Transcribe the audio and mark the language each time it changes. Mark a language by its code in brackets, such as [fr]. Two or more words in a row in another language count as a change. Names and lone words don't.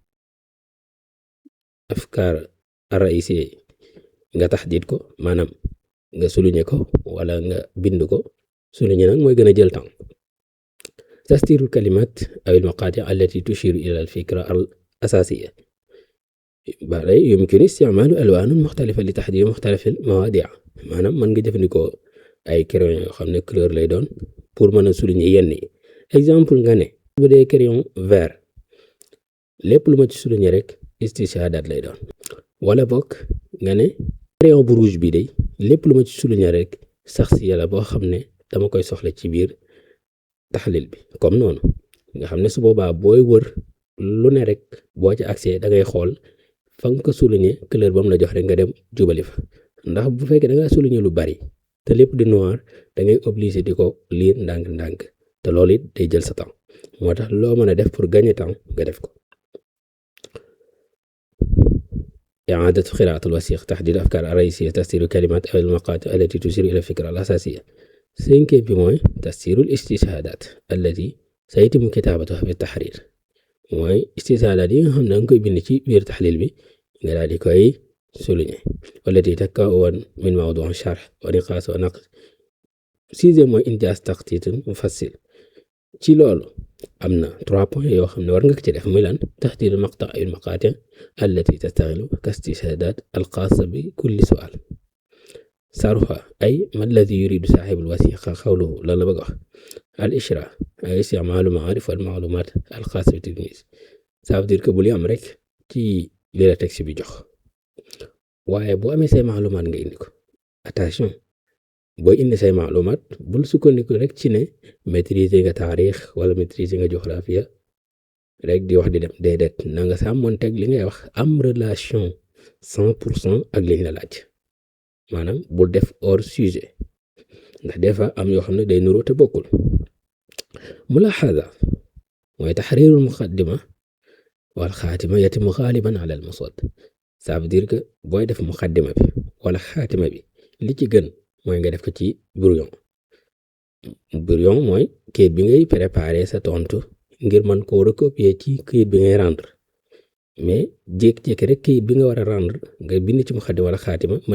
[ar] أفكار الرئيسية [wo] yi nga taxdiid ko maanaam nga souligner ko wala nga bind ko souligner nag mooy gën a jël temps [ar] تسطير الكلمات أو المقاطع التي تشير إلى الفكرة الأساسية bare يمكن استعمال ألوان مختلفة لتحديد مختلف المواضيع maanaam [wo] mën nga jëfandikoo ay crayon yoo xam ne couleur lay doon pour mën a souligner yenn yi exemple nga ne bu dee [fr] crayon vert [wo] lépp lu ma ci souligner rek istishhaadaat lay doon wala bokk nga ne crayon bu rouge bi day lépp lu ma ci souligner rek sax si yàlla boo xam ne dama koy soxla ci biir taxlil bi comme noonu nga xam ne su boobaa booy wër lu ne rek boo ci accès da ngay xool fa nga ko souligner couleur ba mu la jox rek nga dem jubali fa ndax bu fekkee da nga souligner lu bari te lépp di noir da ngay obligé di ko lire ndànk-ndànk te loolu it day jël sa temps moo tax loo mën a def [fr] pour gagner temps [wo] nga def ko. [ar] إعادة قراءة الوثيق تحديد الأفكار الرئيسية تفسير الكلمات أو المقاطع التي تشير إلى الفكرة الأساسية. [wo] cinquième bi mooy [ar] تفسير الاستشهادات التي سيتم كتابتها في التحرير [wo] mooy istishhaadaat yi nga xam ne danga koy bind ci biir taxlil bi nga daal di koy souligner [ar] والتي تتكون من موضوع شرح ونقاش ونقد. [wo] sixième mooy [ar] إنجاز تخطيط مفصل [wo] ci loolu am na 3 points yoo xam ne war nga ko ci def muy lan [ar] تحديد المقطع أو المقاطع التي تستغل كاستشهادات الخاصة بكل سؤال. شرحها أي ما الذي يريد صاحب الوثيقة قوله [wo] lan la bëgg wax. [ar] الإشراح أي استعمال المعارف والمعلومات الخاصة بالتلميذ. [fr] ça veut dire que [wo] bul yam rek ci li la texte bi jox waaye boo amee say maalumaat nga indi ko attention booy indi say maalumaat bul sukkandiku rek ci ne maîtriser nga taarix wala maîtriser nga géographie rek di wax di dem déedéet na nga sàmmonteeg li ngay wax am relation 100% ak liñ la laaj maanaam bul def [fr] hors sujet [wo] ndax [fr] des fois [wo] am yoo xam ne day nuroo te bokkul. [ar] ملاحظة mooy تحرير المقدمة والخاتمة يتم غالبا على المصاد. [fr] ça veut dire que [wo] booy def muqaddima bi wala xaatima bi li ci gën mooy nga def ko ci brouillon. brouillon mooy kayit bi ngay préparer sa tontu ngir mën koo recopier ci kayit bi ngay rendre mais jékki-jékki rek kayit bi nga war a rendre nga bind ci muqaddima wala xaatima mën